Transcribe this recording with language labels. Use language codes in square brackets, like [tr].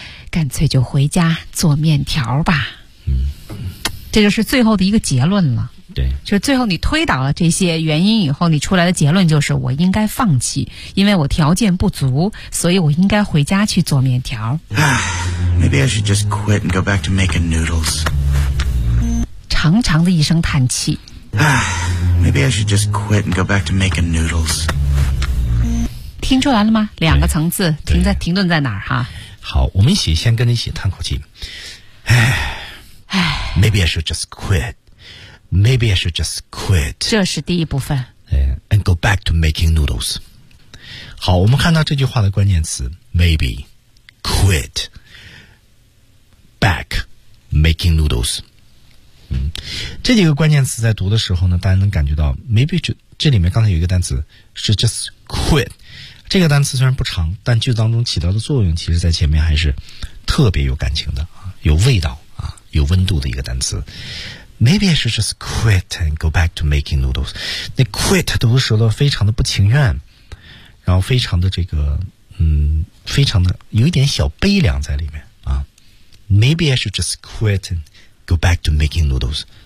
[zh] 干脆就回家做面条吧。嗯，这就是最后的一个结论了。对，就是最后你推导了这些原因以后，你出来的结论就是我应该放弃，因为我条件不足，所以我应该回家去做面条。 [en] Maybe I should just quit and go back to making noodles。 [zh] 长长的一声叹气。 [en] Maybe I should just quit and go back to making noodles。 [zh] 听出来了吗？两个层次，停顿在哪儿哈？好，我们一起先跟你一起叹口气。 [en] Maybe I should just quit. Maybe I should just quit. [zh] 这是第一部分。 [en] And go back to making noodles. [zh] 好，我们看到这句话的关键词 maybe, quit, back, making noodles.、嗯、这几个关键词在读的时候呢，大家能感觉到 maybe 这里面刚才有一个单词是 just quit. 这这个单词虽然不长，但句子当中起到的作用其实在前面还是特别有感情的，有味道啊，有温度的一个单词。 [en] Maybe I should just quit and go back to making noodles. [zh] 那 quit 读舌头非常的不情愿，然后非常的这个非常的有一点小悲凉在里面啊。 [en] Maybe I should just quit and go back to making noodles.